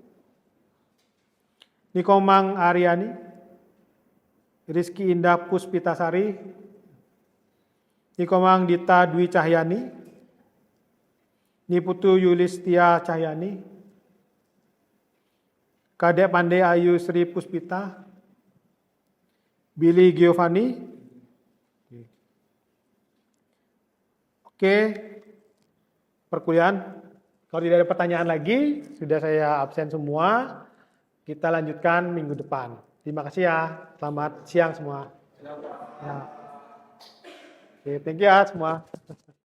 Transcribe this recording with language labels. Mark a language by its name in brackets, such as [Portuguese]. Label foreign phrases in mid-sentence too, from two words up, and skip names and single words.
[Indonesian] Nikomang Aryani. Rizky Indah Puspitasari. Nikomang Dita Dwi Cahyani. Niputu Yulistia Cahyani. Kadek Pandey Ayu Sri Puspita. Billy Giovanni. Oke. Perkuliahan. Kalau tidak ada pertanyaan lagi, sudah saya absen semua. Kita lanjutkan minggu depan. Terima kasih ya. Selamat siang semua. Ya. Oke, [English] thank you [Indonesian] ya semua.